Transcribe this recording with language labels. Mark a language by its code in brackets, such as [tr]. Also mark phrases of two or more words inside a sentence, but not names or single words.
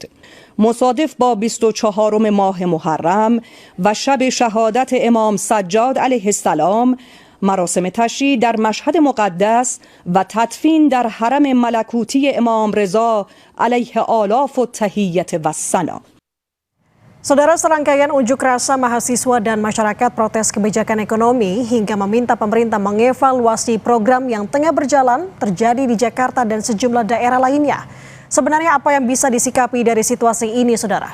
[fa] مصادف با 24 ماه محرم و شب شهادت امام سجاد [ar] علیه السلام، [fa] مراسم تشییع در مشهد مقدس و تدفین در حرم ملکوتی امام رضا [ar] علیه آلاف التحیة والثنا. [id] Saudara, serangkaian unjuk rasa mahasiswa dan masyarakat protes kebijakan ekonomi hingga meminta pemerintah mengevaluasi program yang tengah berjalan terjadi di Jakarta dan sejumlah daerah lainnya. Sebenarnya apa yang bisa disikapi dari situasi ini, saudara?